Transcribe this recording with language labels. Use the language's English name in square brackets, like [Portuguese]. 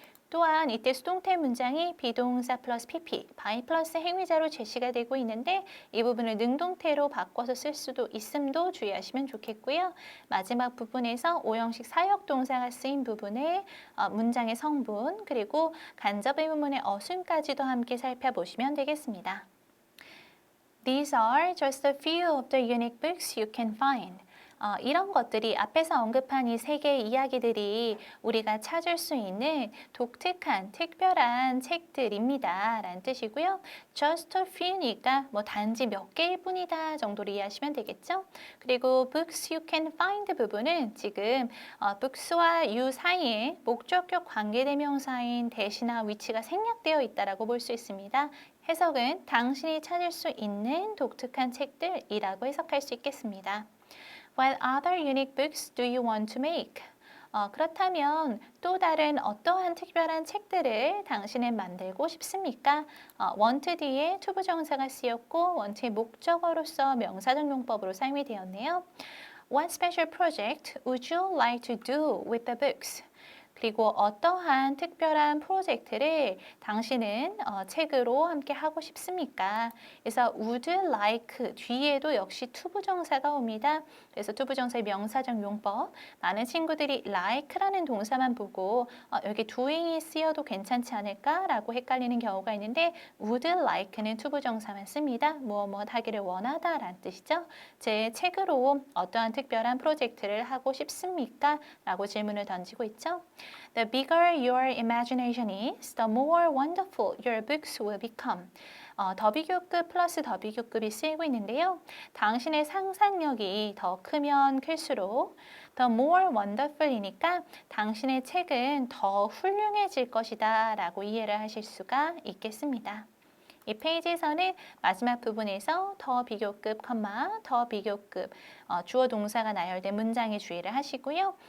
[Korean] 또한 이때 수동태 문장이 비동사 플러스 PP, by 플러스 행위자로 제시가 되고 있는데 이 부분을 능동태로 바꿔서 쓸 수도 있음도 주의하시면 좋겠고요. 마지막 부분에서 오형식 사역 동사가 쓰인 부분에 문장의 성분 그리고 간접 의문문의 어순까지도 함께 살펴보시면 되겠습니다. [English] These are just a few of the unique books you can find. [Korean] 이런 것들이 앞에서 언급한 이 세 개의 이야기들이 우리가 찾을 수 있는 독특한, 특별한 책들입니다. 라는 뜻이고요. [English] Just a few [Korean] 니까 단지 몇 개일 뿐이다 정도로 이해하시면 되겠죠. 그리고 [English] books you can find [Korean] 부분은 지금 books와 you 사이에 목적격 관계대명사인 대시나 위치가 생략되어 있다고 볼 수 있습니다. 해석은 당신이 찾을 수 있는 독특한 책들이라고 해석할 수 있겠습니다. [English] What other unique books do you want to make? [Korean] 그렇다면 또 다른 어떠한 특별한 책들을 당신은 만들고 싶습니까? want 뒤에 to 부정사가 쓰였고 want의 목적어로서 명사적 용법으로 사용이 되었네요. [English] What special project would you like to do with the books? [Korean] 그리고 어떠한 특별한 프로젝트를 당신은 책으로 함께 하고 싶습니까? 그래서 would like 뒤에도 역시 투부정사가 옵니다. 그래서 투부정사의 명사적 용법. 많은 친구들이 like라는 동사만 보고 여기 doing이 쓰여도 괜찮지 않을까라고 헷갈리는 경우가 있는데 would like는 투부정사만 씁니다. 무엇 하기를 원하다라는 뜻이죠. 제 책으로 어떠한 특별한 프로젝트를 하고 싶습니까? 라고 질문을 던지고 있죠. [English] The bigger your imagination is, the more wonderful your books will become. [Korean] 더 비교급 플러스 더 비교급이 쓰이고 있는데요. 당신의 상상력이 더 크면 클수록 [English] the more wonderful [Korean] 이니까 당신의 책은 더 훌륭해질 것이다 라고 이해를 하실 수가 있겠습니다. 이 페이지에서는 마지막 부분에서 더 비교급, 더 비교급 주어 동사가 나열된 문장에 주의를 하시고요.